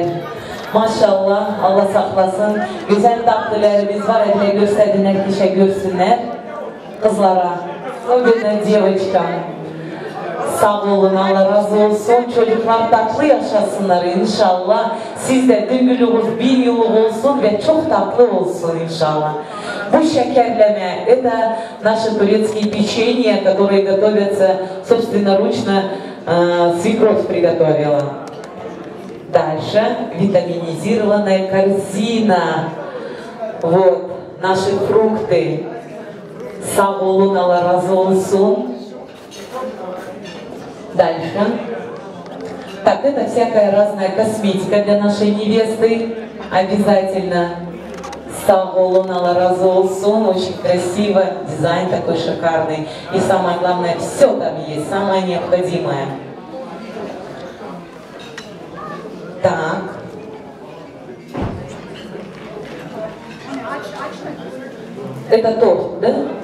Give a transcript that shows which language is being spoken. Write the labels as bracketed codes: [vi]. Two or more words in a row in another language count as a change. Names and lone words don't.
[tr] Maşallah, Allah saklasın. Güzel tatlılarımız var, öyle gösterdiler kişiye görsünler. Kızlara, o günden девочкам. Sağ olun, Allah razı olsun. Çocuklar tatlı yaşasınlar inşallah. Siz de dünkülüğünüz 1000 yıllık olsun ve çok tatlı olsun inşallah. Bu şekerleme, [ru] это наши турецкие печенья, которые готовятся собственноручно, свекровь приготовила. Дальше витаминизированная корзина. Вот наши фрукты. [tr] Sağ olun, Allah razı olsun. [ru] Дальше. Так, это всякая разная косметика для нашей невесты. Обязательно. [tr] Sağ olun, Allah razı olsun. [ru] Очень красиво. Дизайн такой шикарный. И самое главное, все там есть, самое необходимое. Так. Это торт, да?